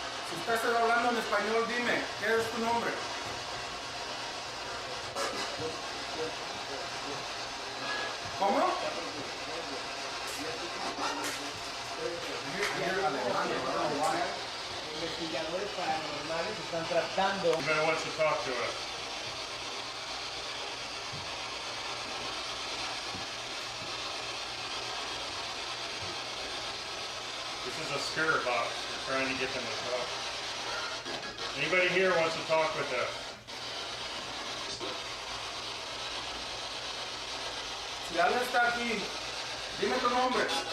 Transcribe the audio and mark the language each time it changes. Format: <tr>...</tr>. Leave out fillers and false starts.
<es>Si estás hablando en español, dime, ¿qué es tu nombre? ¿Cómo? Investigadores paranormales están tratando.</es> <en>You better want to talk to us. This is a spirit box. We're trying to get them to talk. Anybody here wants to talk with us?</en> <es>Si alguien está aquí, dime tu nombre.</es>